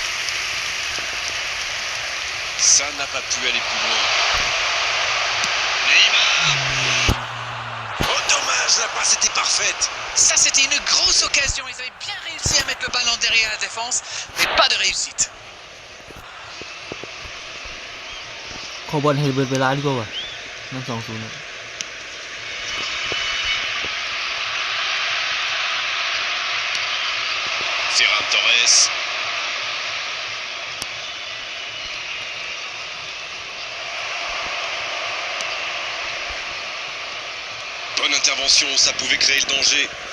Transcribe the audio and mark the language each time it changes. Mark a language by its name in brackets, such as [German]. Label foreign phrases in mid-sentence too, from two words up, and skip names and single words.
[French] Ça n'a pas pu aller plus loin. Neymar. Oh dommage, la passe était parfaite. Ça, c'était une grosse occasion. Ils avaient bien réussi à mettre le ballon derrière la défense, mais pas de réussite. [Thai] ขอบอลให้เบิดเวลาดีกว่าว่ะนั่น2-0นะ [French] Ferran Torres. Bonne intervention, ça pouvait créer le danger.